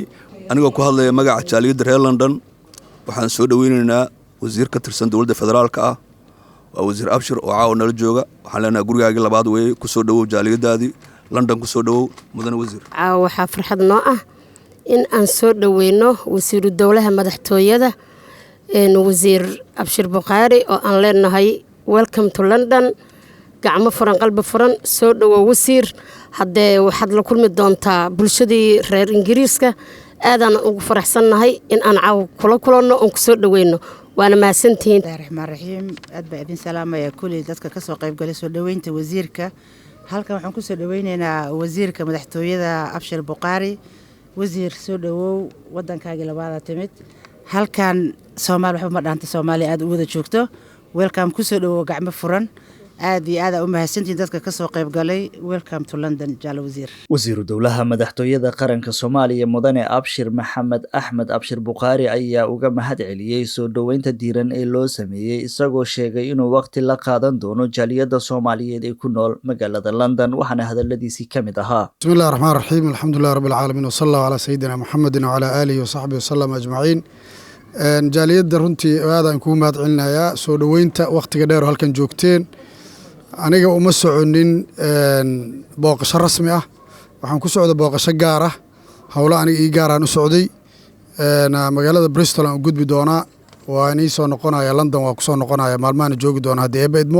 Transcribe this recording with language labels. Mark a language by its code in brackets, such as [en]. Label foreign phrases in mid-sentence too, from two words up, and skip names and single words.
[so] anigoo ku hadlaya magaca jaaliyadda reer London, waxaan soo dhoweynaynaa wasiir ka tirsan dowladda federaalka ah, waa wasiir Abshir oo caawa nala jooga. waxaan leenahay gurigaagii labaad weeye, ku soo dhowow jaaliyaddaadii London, ku soo dhowow mudane wasiir. caawa waxaa farxad noo ah in aan soo dhoweyno wasiiru dowlaha madaxtooyada wasiir Abshir Buqaari oo aan leenahay [en] welcome to London, [so] gacmo furan qalbi furan, soo dhowow wasiir. haddee waxaad la kulmi doontaa bulshadii reer Ingiriiska. aadaan ugu faraxsannahay in aan caaw kula kulanno oon ku soo dhoweyno, waana mahadsantihiin. [ar] رحمن رحيم, [so] aad baa idin salaamaya kulli dadka ka soo qayb galay soo dhoweynta wasiirka. halkan waxaan ku soo dhoweynaynaa wasiirka madaxtooyada Abshir Buqaari. wasiir soo dhowow, wadankaagii labaada timid halkan Soomaali waxba ma dhaanta, Soomaali aad u wada joogto. welcome ku soo dhowow gacmo furan. aad iyo aad u mahadsantihiin dadka ka soo qayb galay. [en] welcome to London [so] jaal wasiir. wasiiru dowlaha madaxtooyada qaranka Soomaaliya mudane Abshir Maxamed Axmed Abshir Buqaari ayaa uga mahad celiyay soo dhoweynta diiran ee loo sameeyay, isagoo sheegay inuu waqti la qaadan doono jaaliyadda Soomaaliyeed ee ku nool magaalada London. waxaana hadaladiisii ka mid ahaa: [ar] بسم الله الرحمن الرحيم، الحمد لله رب العالمين, وصلى الله على سيدنا محمد وعلى آله وصحبه وسلم أجمعين. [so] jaaliyadda runtii aadaan kugu mahad celinayaa soo dhoweynta waqtiga dheer oo halkan joogteen. aniga uma soconin booqasho rasmi ah, waxaan ku socda booqasho gaar ah, howlo aniga ii gaaraan u socday. magaalada Bristol aan u gudbi doonaa, waa inii soo noqonaya London, waa ku soo noqonaya maalmahan joogi doona haddii eebba idmo.